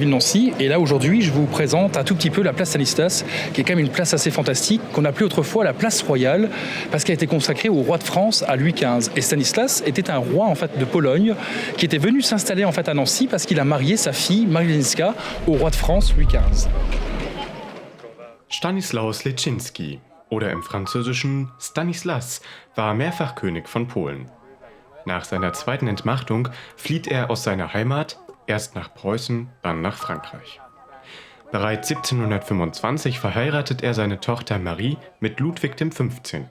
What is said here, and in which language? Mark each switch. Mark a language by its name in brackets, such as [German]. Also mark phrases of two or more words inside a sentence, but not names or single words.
[French] ville de Nancy et là aujourd'hui je vous présente un tout petit peu la place Stanislas qui est quand même une place assez fantastique qu'on appelait autrefois la place royale parce qu'elle a été consacrée au roi de France à Louis XV et Stanislas était un roi en fait de Pologne qui était venu s'installer en fait à Nancy parce qu'il a marié sa fille Marie-Lenska au roi de France Louis XV. [German] Stanislaus Leszczynski oder im Französischen Stanislas war mehrfach König von Polen. Nach seiner zweiten Entmachtung flieht er aus seiner Heimat, erst nach Preußen, dann nach Frankreich. Bereits 1725 verheiratet er seine Tochter Marie mit Ludwig XV.